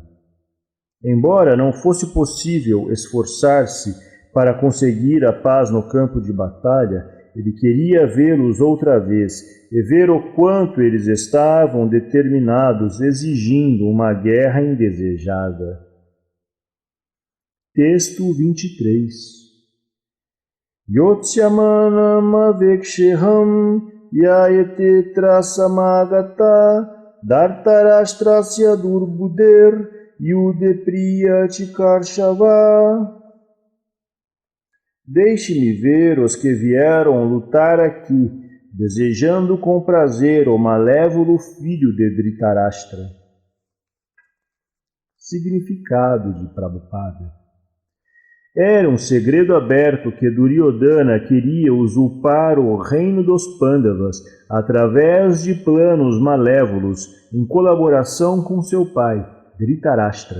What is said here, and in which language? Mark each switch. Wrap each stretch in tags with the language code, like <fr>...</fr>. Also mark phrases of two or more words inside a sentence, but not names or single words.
<pt>Embora não fosse possível esforçar-se para conseguir a paz no campo de batalha, ele queria vê-los outra vez e ver o quanto eles estavam determinados, exigindo uma guerra indesejada. Texto 23.</pt> <sa>योत्स्यमानान् अवेक्षेऽहं य एतेऽत्र समागताः धार्तराष्ट्रस्य दुर्बुद्धेर् युद्धे प्रिय चिकीर्षवः.</sa> <pt>Deixe-me ver os que vieram lutar aqui, desejando com prazer o malévolo filho de Dhritarashtra. Significado de Prabhupada. Era um segredo aberto que Duryodhana queria usurpar o reino dos Pandavas através de planos malévolos em colaboração com seu pai, Dhritarashtra.</pt>